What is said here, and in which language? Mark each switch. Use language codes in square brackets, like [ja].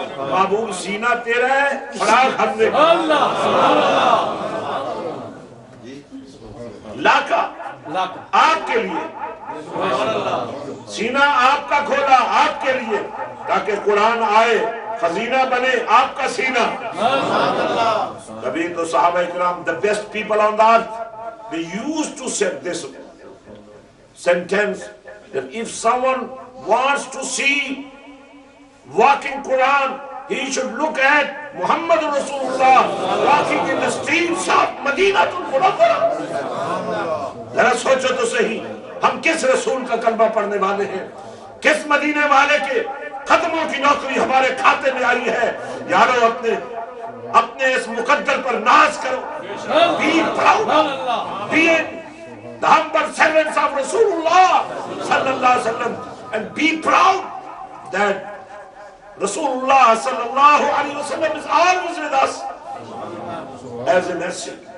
[hi] बाबू सीना तेरा है, फराग हमने लाका आपके लिए, सीना आपका खोला आपके लिए, ताकि कुरान आए, खजीना बने आपका सीना। तभी तो सहाबा इकराम, [en] The best people on the earth, they used to say this sentence that if someone wants to see walking Quran, he should look at Muhammad Rasulullah walking in the streets of Madinatul Munawwara। [hi] जरा सोचो तो सही, हम किस रसूल का कलमा पढ़ने वाले हैं, किस मदीने वाले के कदमों की नौकरी हमारे खाते में आई है। यारो अपने इस मुकद्दर पर नाज करो। [en] Be proud, be the humble servants of Rasulullah sallallahu alaihi wasallam, and be proud that Rasulullah sallallahu alaihi wasallam is always with us as a mercy।